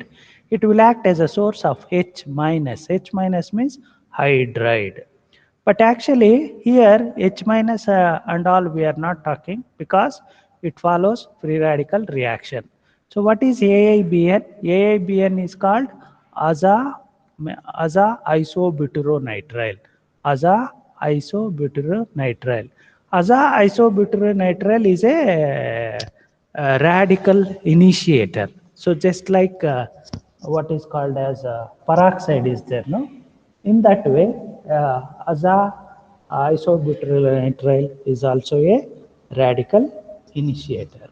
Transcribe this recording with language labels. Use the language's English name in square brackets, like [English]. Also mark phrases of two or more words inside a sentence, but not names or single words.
[English] It will act as a source of H minus. H minus means hydride. But actually here H minus and all we are not talking, because it follows free radical reaction. So what is AIBN? AIBN is called aza isobutyronitrile. Aza isobutyronitrile. Aza isobutyronitrile is a radical initiator. So just like what is called as peroxide is there, no? In that way, aza isobutyronitrile is also a radical initiator.